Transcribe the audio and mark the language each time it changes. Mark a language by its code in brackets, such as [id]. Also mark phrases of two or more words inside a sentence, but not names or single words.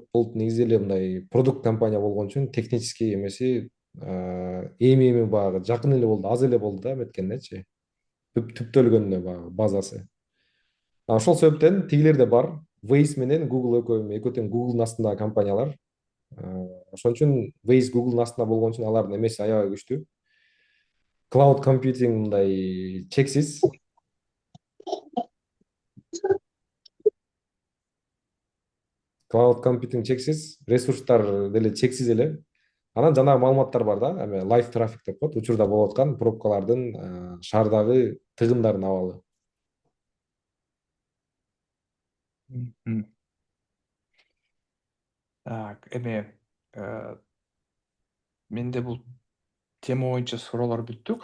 [ky] Болт негизи эле мындай продукт компания болгон үчүн технический эмеси эми баягы жакын эле болду, аз эле болду да эметкенине түптөлгөнүнө баягы базасы. Ошол себептен тигилер да бар. Waze менен Google экөө тең Google'дун астындагы компаниялар. Ошон үчүн Waze Google'дун астында болгон үчүн алардын эмеси аябай күчтүү. [en] Cloud computing [ky] мындай чексиз. [en] Cloud computing [ky] чексиз, ресурстар деле чексиз эле. Анан жанагы маалыматтар бар да, эме [en] live traffic [ky] деп коет, учурда болуп аткан пробкалардын шаардагы тыгындарын абалы. Мгм. Так, эме менде бул тема боюнча суроолор бүттү.